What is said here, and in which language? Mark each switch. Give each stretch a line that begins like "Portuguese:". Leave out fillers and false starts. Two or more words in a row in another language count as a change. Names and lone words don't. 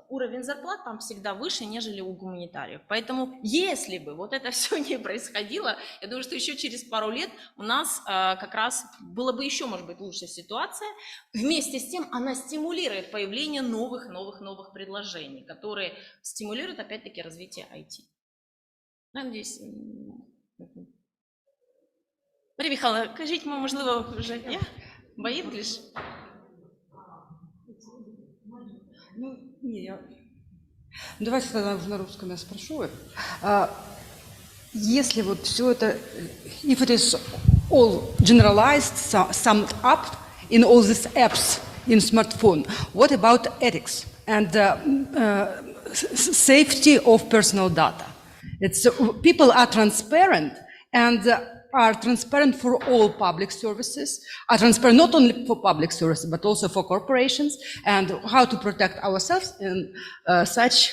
Russian: Уровень зарплат там всегда выше, нежели у гуманитариев. Поэтому, если бы вот это все не происходило, я думаю, что еще через пару лет у нас как раз была бы еще, может быть, лучшая ситуация. Вместе с тем она стимулирует появление новых предложений, которые стимулируют, опять-таки, развитие IT. Надеюсь.
Ukrainian: Марія Михайловна, кажіть, можливо, вже є? Боїтесь?
Russian: Ну, давайте тогда уже на русском я спрошу. Если вот все это,
English: if it is all generalized, summed up in all these apps in smartphone, what about ethics and safety of personal data? It's people are transparent, and are transparent for all public services, are transparent not only for public services, but also for corporations, and how to protect ourselves in such.